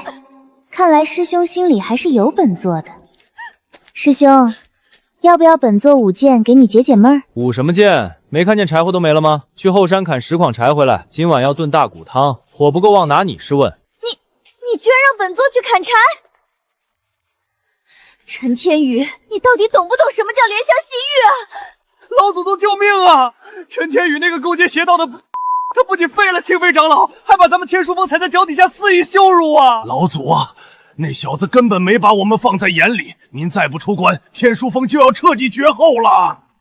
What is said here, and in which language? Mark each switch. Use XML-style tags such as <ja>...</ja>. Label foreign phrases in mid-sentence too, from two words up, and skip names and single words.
<zh>看來師兄心裡還是有本座的。師兄，要不要本座舞劍給你解解悶兒？舞什麼劍？沒看見柴火都沒了嗎？去後山砍10筐柴回來，今晚要燉大骨湯，火不夠旺拿你試問。你居然讓本座去砍柴？陳天宇，你到底懂不懂什麼叫憐香惜玉啊？老祖宗救命啊！陳天宇那個勾結邪道的，他不僅廢了清妃長老，還把咱們天書峰踩在腳底下肆意羞辱啊！老祖啊，那小子根本沒把我們放在眼裡，您再不出關，天書峰就要徹底絕後了。</zh>